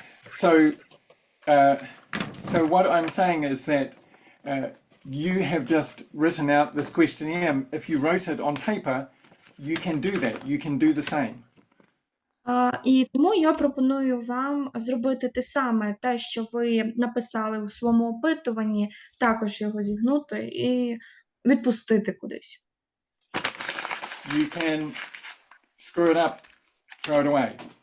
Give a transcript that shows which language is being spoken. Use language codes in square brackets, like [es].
[en] So what I'm saying is that you have just written out this questionnaire. If you wrote it on paper, you can do that. You can do the same. [uk] І тому я пропоную вам зробити те саме, те, що ви написали у своєму опитуванні, також його зігнути і відпустити кудись. [en] You can screw it up, throw it away.